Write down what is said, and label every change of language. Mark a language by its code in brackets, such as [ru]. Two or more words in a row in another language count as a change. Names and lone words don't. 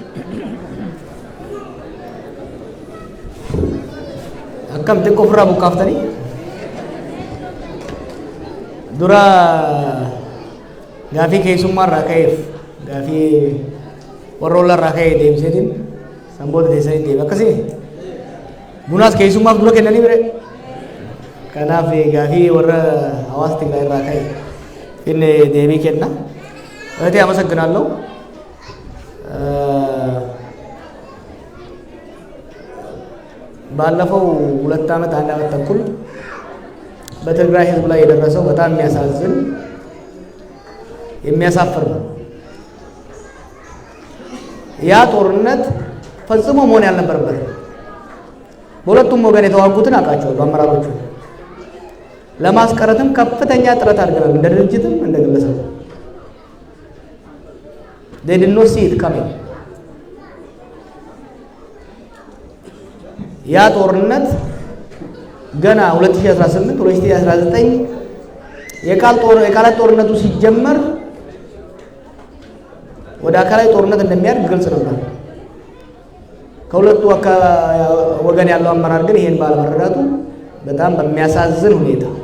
[om] akkam xiqqoo ofirraa buqqaaftanii dura gaafii keessummaa irraa ka'eef gaafii warra irraa ka'ee deemseetiin sanboota teessanii deeme akkasii bunaas keessummaaf dura kennanii bire kanaaf gaafii warra hawaasa Tigraay irraa ka'e inni deebii kenna [am] እህቴ አመሰግናለሁ ባለፈው 2 ዓመት 1 ዓመት ተኩል በትግራይ ህዝብ ላይ የደረሰው በጣም የሚያሳዝን የሚያሳፍር ነው ያ ጦርነት ፈጽሞ መሆን ያልነበረበት በሁለቱም ወገን የተዋጉትን አቃቸው በአመራሮቹ ለማስቀረትም ከፍተኛ ጥረት አድርገናል እንደ ድርጅትም እንደ ግለሰብ [en] they did not see it coming [am] ያ ጦርነት ገና 2018 2019 የቃላት ጦርነቱ ሲጀመር ወደ አካላዊ ጦርነት እንደሚያድግ ግልጽ ነበር ከሁለቱ ወገን ያለው አመራር ግን ይሄን ባለመረዳቱ በጣም በሚያሳዝን ሁኔታ